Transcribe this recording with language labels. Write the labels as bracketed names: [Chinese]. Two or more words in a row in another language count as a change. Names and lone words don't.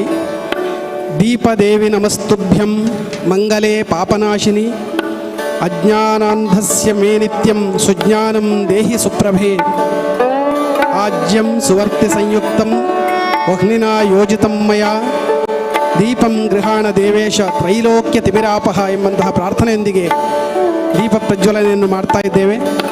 [Sanskrit] ದೀಪದೇವಿ ನಮಸ್ತುಭ್ಯಂ ಮಂಗಲೇ ಪಾಪನಾಶಿನಿ ಅಜ್ಞಾನಾಂಧಸ್ಯ ಮೇ ನಿತ್ಯಂ ಸುಜ್ಞಾನಂ ದೇಹಿ ಸುಪ್ರಭೇ ಆಜ್ಯಂ ಸುವರ್ತಿ ಸಂಯುಕ್ತಂ ವಹ್ನಿನಾ ಯೋಜಿತಂ ಮಯಾ ದೀಪಂ ಗೃಹಾಣ ದೇವೇಶ ತ್ರೈಲೋಕ್ಯ ತಿಮಿರಾಪಹ [Kannada] ಎಂಬಂತಹ ಪ್ರಾರ್ಥನೆಯೊಂದಿಗೆ ದೀಪ ಪ್ರಜ್ವಲನೆಯನ್ನು ಮಾಡ್ತಾ ಇದ್ದೇವೆ.